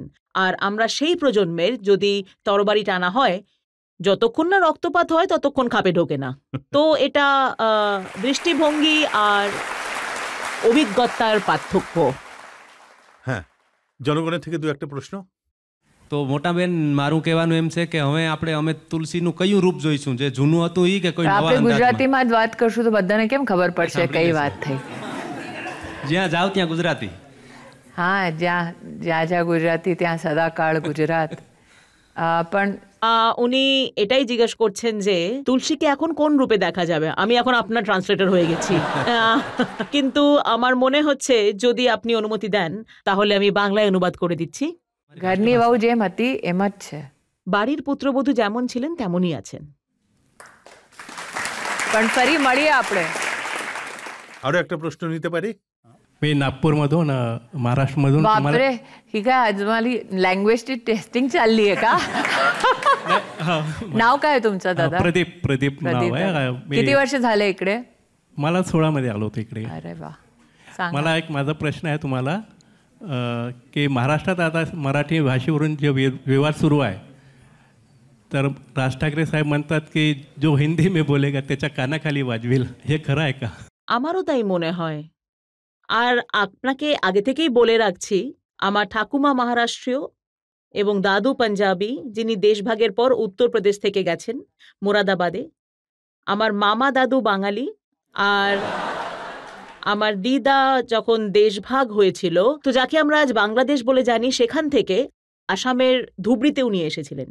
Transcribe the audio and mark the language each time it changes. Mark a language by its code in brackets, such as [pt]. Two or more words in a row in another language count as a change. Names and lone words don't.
[bn] আর আমরা সেই প্রজন্মের, যদি তরবারি টানা হয় যতক্ষণ না রক্তপাত হয় ততক্ষণ খাপে ঢোকে না। তো এটা দৃষ্টিভঙ্গি আর অভিজ্ঞতার পার্থক্য। হ্যাঁ, জনগণের থেকে দু একটা প্রশ্ন। [gu] તો મોટાબેન મારું કહેવાનું એમ છે કે હવે અમે તુલસીનું કયું રૂપ જોઈશું, જે જૂનું હતું ઈ કે કોઈ નવા આપણે અંદાજમાં? ગુજરાતીમાં જ વાત કરશું તો બધાને કેમ ખબર પડશે કઈ વાત થઈ? જ્યાં જાઓ ત્યાં ગુજરાતી. હા, જ્યાં ગુજરાતી ત્યાં સદાકાળ ગુજરાત. પણ [bn] উনি এটাই জিজ্ঞেস করছেন যে তুলসীকে এখন কোন রূপে দেখা যাবে। আমি এখন আপনার ট্রান্সলেটর হয়ে গেছি। কিন্তু আমার মনে হচ্ছে যদি আপনি অনুমতি দেন তাহলে আমি বাংলায় অনুবাদ করে দিচ্ছি। [gu] ઘરની વહુ જેમ હતી એમ જ છે, [bn] বাড়ির পুত্রবধূ যেমন ছিলেন তেমনই আছেন। [gu] પણ ફરી મળીએ આપણે. [bn] আরো একটা প্রশ্ন নিতে পারি? [mr] मी नागपूरमधून महाराष्ट्रमधून बापरे, ही काय आज मला [en] language testing [mr] चालली आहे का? नाव काय आहे तुमचं दादा? प्रदीप नाव प्रदीप. आहे. किती वर्ष झाले इकडे? मला 16 मध्ये आलो होतो इकडे. अरे वा, सांगा. मला एक माझा प्रश्न आहे तुम्हाला, की महाराष्ट्रात आता मराठी भाषेवरून जे विवाद सुरू आहे, तर राज ठाकरे साहेब म्हणतात की [hi] जो हिंदी में बोलेगा [mr] त्याच्या कानाखाली वाजवेल, हे खरं आहे का? [bn] আমারও তাই মনে হয়। আর আপনাকে আগে থেকেই বলে রাখছি, আমার ঠাকুমা মহারাষ্ট্রীয় এবং দাদু পাঞ্জাবি, যিনি দেশভাগের পর উত্তরপ্রদেশ থেকে গেছেন মুরাদাবাদে। আমার মামা দাদু বাঙালি। আর আমার দিদা যখন দেশভাগ হয়েছিল, তো যাকে আমরা আজ বাংলাদেশ বলে জানি, সেখান থেকে আসামের ধুবড়িতে উনি এসেছিলেন।